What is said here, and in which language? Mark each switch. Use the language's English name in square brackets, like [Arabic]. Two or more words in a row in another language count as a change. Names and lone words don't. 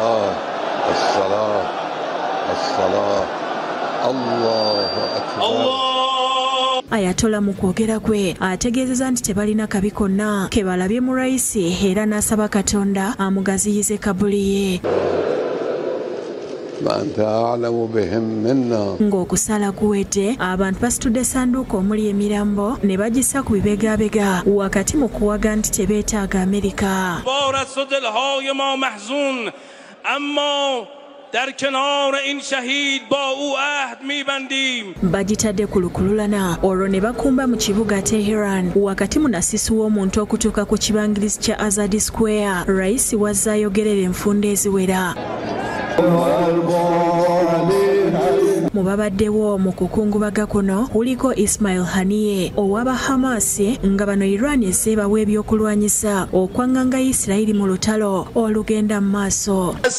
[Ganda] Ayatollah mu kwogera kwe ategeezezza nti tebalina kabi konna ke balabye mu Raisi era n'asaba Katonda amugaziyize kabuli ye. Ng'okusala kuwedde, abantu basitudde essanduuko omuli emirambo ne bagissa ku bibegabega wakati mu kuwaga nti tebeetaaga Amerika. [Persian] در کنار این شهید با او عهد می‌بندیم. [Ganda] Bagitadde ku lukululana olwo ne bakumba mu kibuga Tehran wakati munasisu w'omuntu okutuuka ku kibangirizi kya Azadi Square. Raisi wazza ayogerera enfunda eziwera. Mu babaddewo mu kukungubaga kuno kuliko Ismail Haniyeh ow'aba Hamas nga bano Iran ezeebawa ebyokulwanyisa okwanganga Isirayiri mu lutalo olugenda mu maaso.